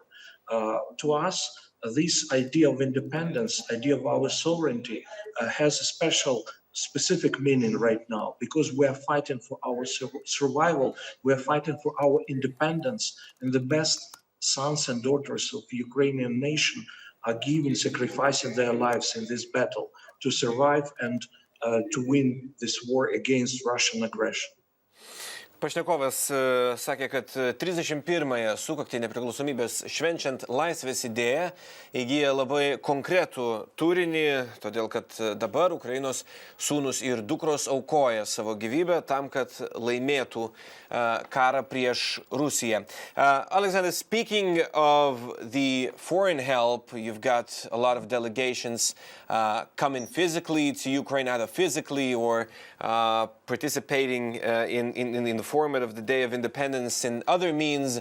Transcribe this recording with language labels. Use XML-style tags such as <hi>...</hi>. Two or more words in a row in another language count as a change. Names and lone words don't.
<en>To us, this idea of independence, idea of our sovereignty, has a specific meaning right now, because we are fighting for our survival, we are fighting for our independence, and the best sons and daughters of the Ukrainian nation are giving, sacrificing their lives in this battle to survive and to win this war against Russian aggression.</en> <lt>Pašnekovas sakė, kad 31-ąją sukaktį nepriklausomybės švenčiant laisvės idėją įgyja labai konkretų turinį, todėl kad dabar Ukrainos sūnus ir dukros aukoja savo gyvybę tam, kad laimėtų karą prieš Rusiją.</lt> <en>Alexander, speaking of the foreign help, you've got a lot of delegations coming physically to Ukraine, either physically or participating in the format of the Day of Independence and other means.</en>